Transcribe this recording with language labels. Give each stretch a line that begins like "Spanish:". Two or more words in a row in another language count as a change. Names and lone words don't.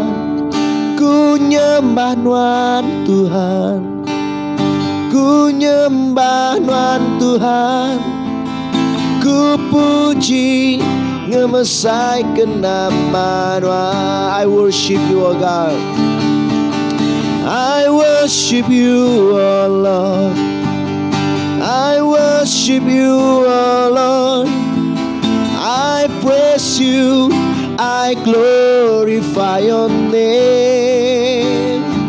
Iban: Ku nyembah Tuhan Tuhan, ku nyembah Tuhan Tuhan, ku puji ngemesai ke nama Tuhan.
English: I worship you, O God. I worship you, O Lord. I worship you, O Lord. I praise you, I glorify your name.